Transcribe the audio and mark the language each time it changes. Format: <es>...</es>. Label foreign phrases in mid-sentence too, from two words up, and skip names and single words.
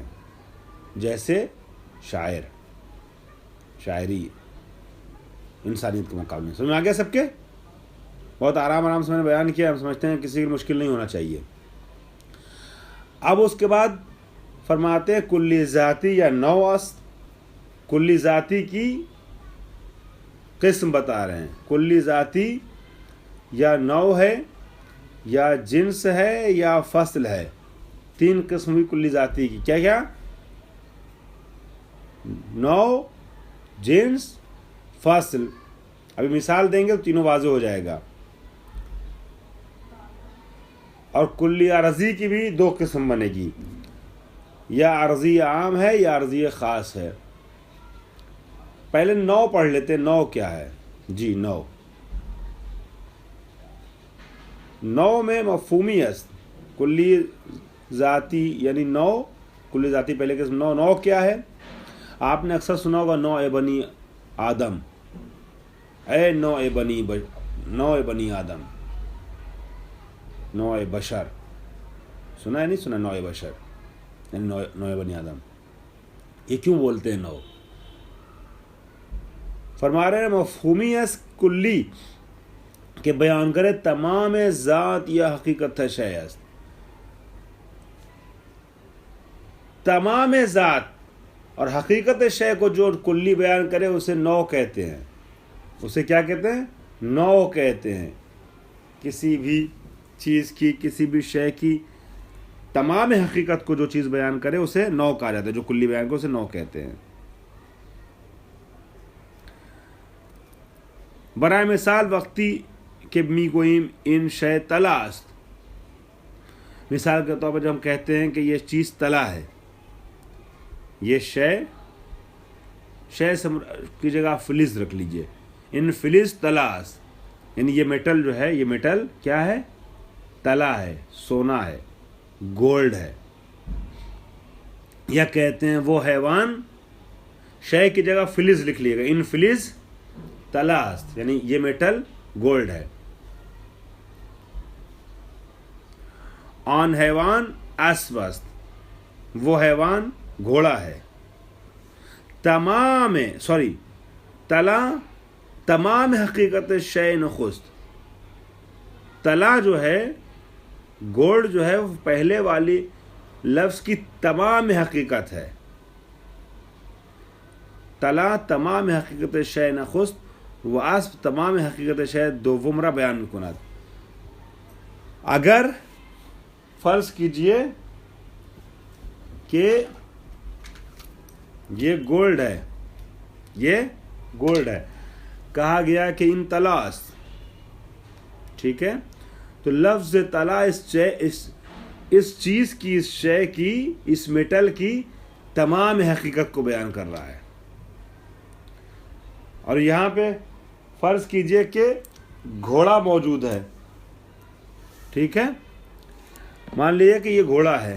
<ur>جیسے شاعری انسانیت کے مقابلے میں۔ سمجھ میں آ گیا سب کے؟ بہت آرام سے میں نے بیان کیا، ہم سمجھتے ہیں کسی کی مشکل نہیں ہونا چاہیے۔ اب اس کے بعد فرماتے ہیں</ur> <fa>کلی ذاتی یا نوع است،</fa> <ur>کلی ذاتی کی قسم بتا رہے ہیں۔ کلی ذاتی یا نوع ہے، یا جنس ہے، یا فصل ہے، تین قسم ہوئی کلی ذاتی کی۔ کیا کیا؟ نوع، جنس، فصل۔ ابھی مثال دیں گے تو تینوں واضح ہو جائے گا۔ اور کلی عارضی کی بھی دو قسم بنے گی، یا عارضی عام ہے یا عارضی خاص ہے۔ پہلے نوع پڑھ لیتے ہیں، نوع کیا ہے؟ جی، نوع میں</ur> <fa>مفہومی است،</fa> <ur>کلی ذاتی یعنی نوع، کلی ذاتی پہلے قسم نوع کیا ہے؟ آپ نے اکثر سنا ہوگا نوع بنی آدم، اے نوع بنی آدم، نوع بشر، سنا ہے نہیں سنا؟ نوع بشر یعنی نوع بنی آدم۔ یہ کیوں بولتے ہیں نو؟ فرما رہے ہیں</ur> <fa>مفہومی است کلی</fa> <ur>کہ بیان کرے تمام ذات یا حقیقت ہے شے است. تمام ذات اور حقیقت شے کو جو کلی بیان کرے اسے نو کہتے ہیں. اسے کیا کہتے ہیں؟ نو کہتے ہیں. کسی بھی چیز کی، کسی بھی شے کی تمام حقیقت کو جو چیز بیان کرے اسے نو کہا جاتا ہے. جو کلی بیان کرے اسے نو کہتے ہیں.</ur> <fa>برائے مثال وقتی کہ می گوئیم ان شے طلا است.</fa> <ur>مثال کے طور پر جب ہم کہتے ہیں کہ یہ چیز طلا ہے، یہ شے کی جگہ فلز رکھ لیجئے.</ur> <fa>ان فلز طلا است،</fa> <ur>یعنی یہ میٹل جو ہے، یہ میٹل کیا ہے؟ طلا ہے، سونا ہے، گولڈ ہے. یا کہتے ہیں وہ حیوان، شے کی جگہ فلز لکھ لیے گا،</ur> <fa>ان فلز طلا است،</fa> <ur>یعنی یہ میٹل گولڈ ہے.</ur> <fa>آن حیوان اسب است،</fa> <ur>وہ حیوان گھوڑا ہے.</ur> <fa>طلا تمام حقیقت شے نخست.</fa> <ur>طلا جو ہے، گولڈ جو ہے، وہ پہلے والی لفظ کی تمام حقیقت ہے.</ur> <fa>طلا تمام حقیقت شے نخست و اسب تمام حقیقت شے دوم را بیان میکند.</fa> <ur>اگر فرض کیجئے کہ یہ گولڈ ہے، یہ گولڈ ہے، کہا گیا کہ</ur> <fa>ان طلا است،</fa> <ur>ٹھیک ہے، تو لفظ طلا اس چیز کی، اس شے کی، اس میٹل کی تمام حقیقت کو بیان کر رہا ہے. اور یہاں پہ فرض کیجئے کہ گھوڑا موجود ہے، ٹھیک ہے، مان لیجیے کہ یہ گھوڑا ہے.</ur>